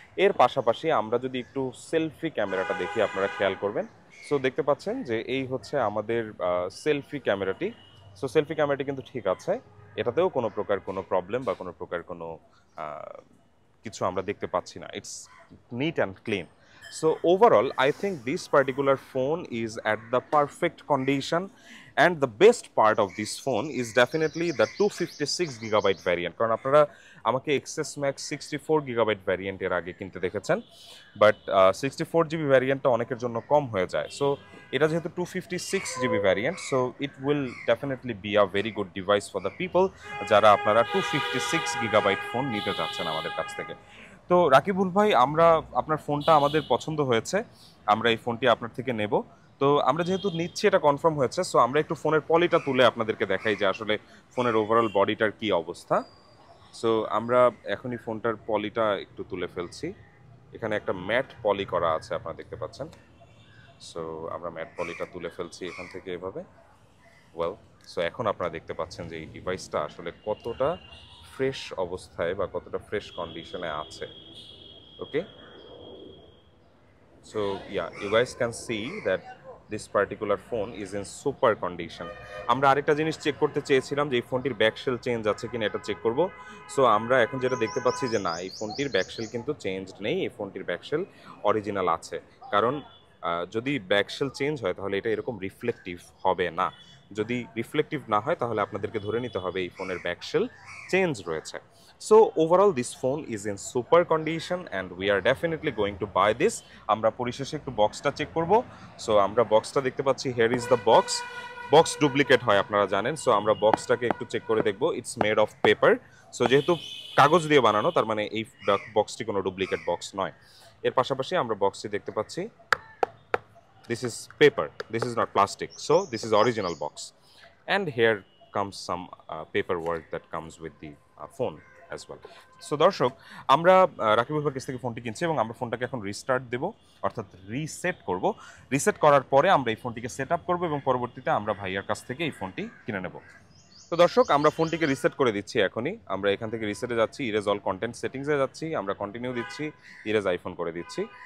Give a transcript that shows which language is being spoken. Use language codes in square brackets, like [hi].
[bn] এর পাশাপাশি আমরা যদি একটু সেলফি ক্যামেরাটা দেখি, আপনারা খেয়াল করবেন। সো দেখতে পাচ্ছেন যে এই হচ্ছে আমাদের সেলফি ক্যামেরাটি। সো সেলফি ক্যামেরাটি কিন্তু ঠিক আছে, এটাতেও কোনো প্রকার কোনো প্রবলেম বা কোনো প্রকার কোনো কিছু আমরা দেখতে পাচ্ছি না। [en] It's neat and clean. So overall, I think this particular phone is at the perfect condition, and the best part of this phone is definitely the 256GB variant. [bn] কারণ আপনারা আমাকে XS Max 64GB ভ্যারিয়েন্ট এর আগে কিনতে দেখেছেন, but 64GB ভ্যারিয়েন্টটা অনেকের জন্য কম হয়ে যায়। সো এটা যেহেতু 256GB variant, so [en] it will definitely be a very good device for the people [bn] যারা আপনারা 256GB ফোন নিতে চাচ্ছেন আমাদের কাছ থেকে। তো রাকিবুল ভাই, আমরা আপনার ফোনটা আমাদের পছন্দ হয়েছে, আমরা এই ফোনটি আপনার থেকে নেব। তো আমরা যেহেতু নিচ্ছি এটা কনফার্ম হয়েছে, সো আমরা একটু ফোনের পলিটা তুলে আপনাদেরকে দেখাই যে আসলে ফোনের ওভারঅল বডিটার কি অবস্থা। সো আমরা এখনই ফোনটার পলিটা একটু তুলে ফেলছি। এখানে একটা ম্যাট পলি করা আছে, আপনারা দেখতে পাচ্ছেন। সো আমরা ম্যাট পলিটা তুলে ফেলছি এখান থেকে এভাবে। ওয়েল, সো এখন আপনারা দেখতে পাচ্ছেন যে এই ডিভাইসটা আসলে কতটা ফ্রেশ অবস্থায় বা কতটা ফ্রেশ কন্ডিশনে আছে। [en] Okay, so yeah, you guys can see that this particular phone is in super condition. [bn] আমরা আরেকটা জিনিস চেক করতে চেয়েছিলাম যে এই ফোনটির ব্যাকশেল চেঞ্জ আছে কিনা, এটা চেক করব। সো আমরা এখন যেটা দেখতে পাচ্ছি যে না, এই ফোনটির ব্যাকশেল কিন্তু চেঞ্জড নেই, এই ফোনটির ব্যাকশেল অরিজিনাল আছে। কারণ যদি ব্যাকশেল চেঞ্জ হয় তাহলে এটা এরকম রিফ্লেকটিভ হবে না। যদি রিফ্লেকটিভ না হয় তাহলে আপনাদেরকে ধরে নিতে হবে এই ফোনের ব্যাকশেল চেঞ্জ রয়েছে। [en] So overall this phone is in super condition and we are definitely going to buy this. [bn] আমরা পরিশেষে একটু বক্সটা চেক করব। সো আমরা বক্সটা দেখতে পাচ্ছি, [en] here is the box. [bn] Box duplicate হয় আপনারা জানেন, সো আমরা বক্সটাকে একটু চেক করে দেখব। [en] It's made of paper. [bn] So যেহেতু কাগজ দিয়ে বানানো, তার মানে এই বক্সটি কোনো ডুপ্লিকেট বক্স নয়। এর পাশাপাশি আমরা বক্সটি দেখতে পাচ্ছি, [en] this is paper, this is not plastic, so this is original box. And here comes some paperwork that comes with the phone as well. [bn] So দর্শক, আমরা রাকিবুল ভাইয়ের কাছ থেকে ফোনটি কিনছি এবং আমরা ফোনটাকে এখন রিস্টার্ট দেব, অর্থাৎ রিসেট করব। রিসেট করার পরে আমরা এই ফোনটিকে সেট আপ করবো এবং পরবর্তীতে আমরা ভাইয়ার কাছ থেকে এই ফোনটি কিনে নেব। তো দর্শক, আমরা ফোনটিকে রিসেট করে দিচ্ছি এখনই। আমরা এখান থেকে রিসেটে যাচ্ছি, ইরেজ অল কন্টেন্ট সেটিংসে যাচ্ছি, আমরা কন্টিনিউ দিচ্ছি, ইরেজ আইফোন করে দিচ্ছি।